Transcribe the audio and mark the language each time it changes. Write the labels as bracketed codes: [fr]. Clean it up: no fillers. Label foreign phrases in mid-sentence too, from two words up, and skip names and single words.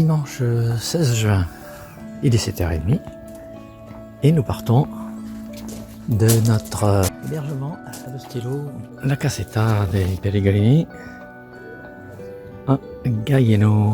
[fr] dimanche 16 juin. Il est 7h30 et nous partons de notre hébergement à l'Ostello, la Casetta dei Pellegrini à Gaieno.